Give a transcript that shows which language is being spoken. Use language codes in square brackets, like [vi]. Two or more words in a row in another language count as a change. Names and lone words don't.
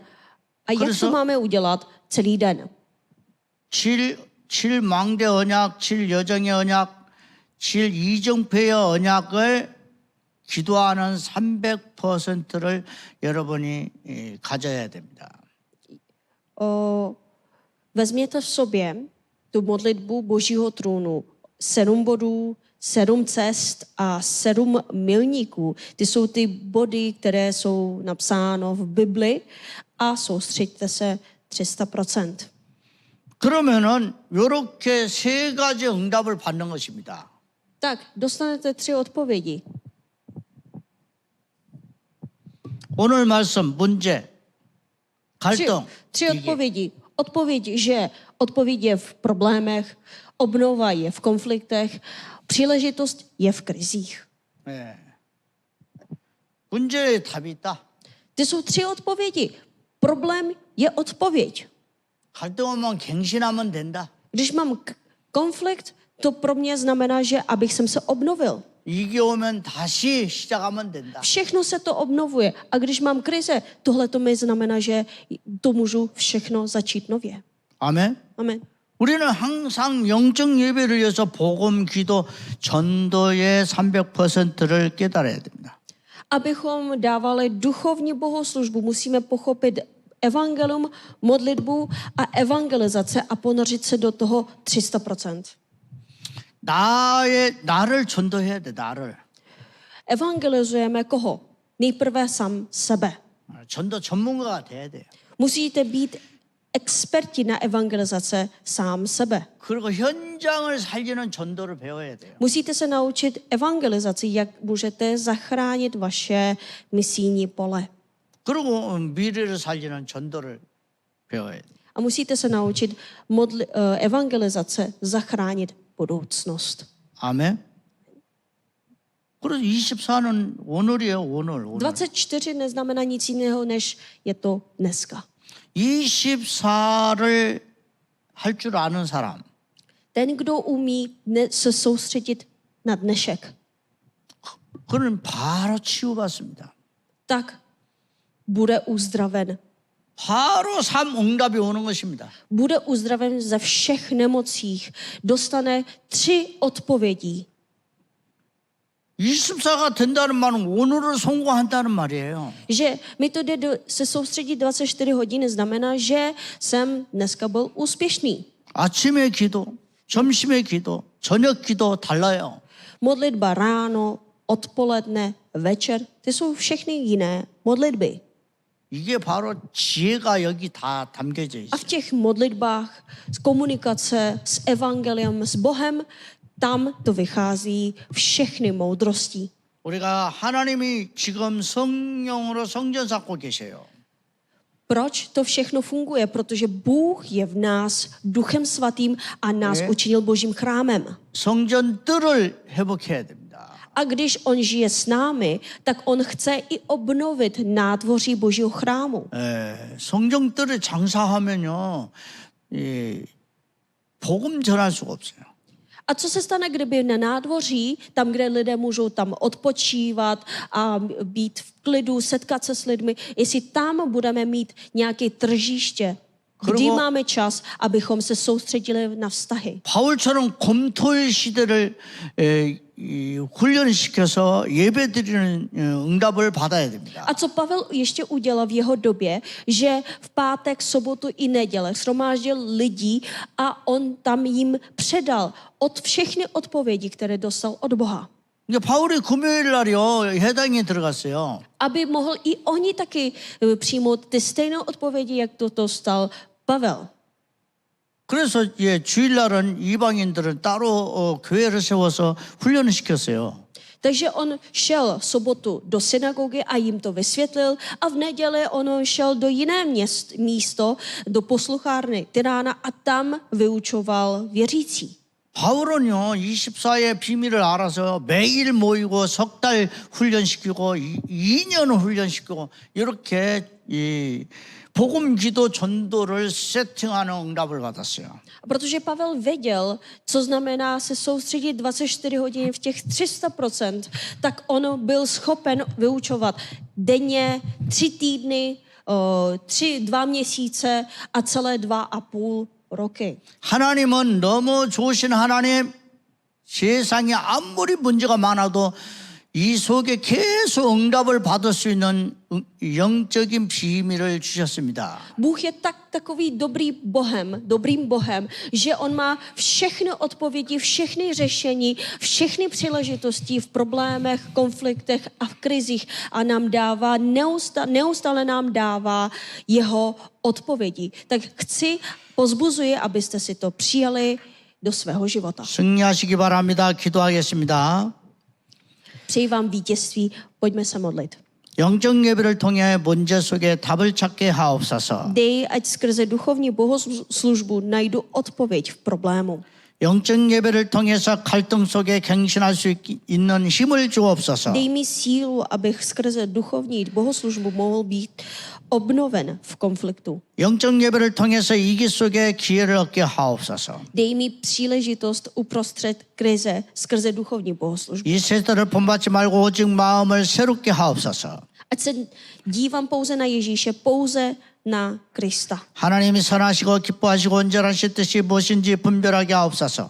[cs] A jak to máme udělat celý den? [ko] 7 망대 언약, 7 여정의 언약, 7 이정표의 언약을 기도하는 300%를 여러분이 가져야 됩니다. [cs] Vezměte v sobě tu modlitbu Božího trůnu. 7 bodů, 7 cest a 7 milníků. Ty jsou ty body, které jsou napsáno v Bibli a soustřeďte se 300%. [ko] 그러면은 이렇게 세 가지 응답을 받는 것입니다. [cs] Tak, dostanete 3 odpovědi. [ko] 오늘 말씀 문제, 갈등. [cs] Tři odpovědi. Odpověď, že odpověď je v problémech, obnova je v konfliktech, příležitost je v krizích. [ko] 네. 문제에 답이 있다. [cs] Ty jsou 3 odpovědi. Problém je odpověď. [ko] 갈등 오면 갱신하면 된다. [cs] Když mám konflikt, to pro mě znamená, že abych jsem se obnovil. [ko] 이게 오면 다시 시작하면 된다. [cs] Všechno se to obnovuje. A když mám krize, tohle to mi znamená, že to můžu všechno začít nově. [ko] 아멘. [cs] Amen. [ko] 우리는 항상 영적 예배를 위해서 복음, 기도, 전도의 300%를 깨달아야 됩니다. [cs] Abychom dávali duchovní bohoslužbu, musíme pochopit evangelium, modlitbu a evangelizace a ponořit se do toho 300%. [ko] 나를 전도해야 돼, 나를. [cs] Evangelizujeme koho? Nejprve sám sebe. [ko] 전도 전문가가 돼야 돼요. [cs] Musíte být experti na evangelizace sám sebe. [ko] 그리고 현장을 살리는 전도를 배워야 돼요. [cs] Musíte se naučit evangelizaci, jak můžete zachránit vaše misijní pole. [ko] 그리고 미래를 살리는 전도를 배워야 돼요. [cs] A musíte se naučit evangelizace zachránit budoucnost. [ko] 아멘. 그래서 24는 오늘이에요, 오늘. [cs] 24 neznamená nic jiného, než je to dneska. [ko] 24를 할 줄 아는 사람. [cs] Ten, kdo umí se soustředit na dnešek, [ko] 그는 바로 치유받습니다. [cs] tak bude uzdraven. [ko] 바로 삶 응답이 오는 것입니다. [cs] Bude uzdraven ze všech nemocích. Dostane 3 odpovědí. [ko] 24가 된다는 말은 오늘을 성공한다는 말이에요. [cs] Že mi to jde se soustředit 24 hodin, znamená, že jsem dneska byl úspěšný. [ko] 아침에 기도, 점심에 기도, 저녁 기도 달라요. [cs] Modlitba ráno, odpoledne, večer, ty jsou všechny jiné modlitby. [ko] 이게 바로 지혜가 여기 다 담겨져 [cs] A [ko] 있어요. [cs] v těch modlitbách, z komunikace s evangeliem, s Bohem, tam to vychází všechny moudrosti. [ko] 우리가 하나님이 지금 성령으로 성전 쌓고 계세요. [cs] Proč to všechno funguje? Protože Bůh je v nás Duchem Svatým a nás učinil Božím chrámem. [ko] 성전 뜰을 회복해야 됩니다. [cs] A když on žije s námi, tak on chce i obnovit nádvoří Božího chrámu. [ko] 성전 뜰에 장사하면요, 복음 전할 수가 없어요. [cs] A co se stane, kdyby na nádvoří, tam, kde lidé můžou tam odpočívat a být v klidu, setkat se s lidmi, jestli tam budeme mít nějaké tržiště, kdy máme čas, abychom se soustředili na vztahy. [ko] 바울처럼 검토의 시대를 훈련시켜서 예배드리는 응답을 받아야 됩니다. [cs] A co Pavel ještě udělal v jeho době, že v pátek, sobotu i neděle shromáždil lidí a on tam jim předal od všechny odpovědi, které dostal od Boha. [ko] 그러니까 바울이 금요일 날이요 해당에 들어갔어요. [cs] Aby mohl i oni taky přijmout ty stejné odpovědi, jak to dostal Pavel. [ko] 그래서 주일날은 이방인들은 따로 교회를 세워서 훈련을 시켰어요. [cs] Takže on šel v sobotu do synagogy a jim to vysvětlil a v neděli on šel do jiné místo, do posluchárny Tyrána a tam vyučoval věřící. [ko] 바울은요 24의 비밀을 알아서 매일 모이고 석 달 훈련시키고 2년 훈련시키고 이렇게 이 복음 기도 전도를 세팅하는 응답을 받았어요. [cs] Protože Pavel věděl, co znamená se soustředit 24 hodin v těch 300%, tak on byl schopen vyučovat denně 3 týdny, 2 měsíce a celé 2,5 roky. [ko] 하나님은 너무 좋으신 하나님, 세상에 아무리 문제가 많아도 이 속에 계속 응답을 받을 수 있는 영적인 비밀을 주셨습니다. [cs] Bůh je takový dobrým Bohem, že on má všechny odpovědi, všechny řešení, všechny příležitosti v problémech, konfliktech a v krizích a nám dává, neustále nám dává jeho odpovědi. Tak pozbuzuji, abyste si to přijali do svého života. [ko] 승리하시기 바랍니다. 기도하겠습니다. [cs] Přeji vám vítězství, pojďme se modlit. [ko] 영적 예배를 통해 문제 속에 답을 찾게 하옵소서. [cs] Dej, ať skrze duchovní bohoslužbu najdu odpověď v problému. [ko] 영적 예배를 통해서 갈등 속에 갱신할 수 있는 힘을 주옵소서. [cs] Dej mi sílu, abych skrze duchovní bohoslužbu mohl být obnoven v konfliktu. [ko] 영적 예배를 통해서 위기 속에 기회를 얻게 하옵소서. [cs] Dej mi příležitost uprostřed krize skrze duchovní bohoslužbu. [ko] 이 세대를 본받지 말고 오직 마음을 새롭게 하옵소서. [cs] Ať se dívám pouze na Ježíše, pouze na Krista. [ko] 하나님이 선하시고 기뻐하시고 온전하신 뜻이 무엇인지 분별하게 하옵소서.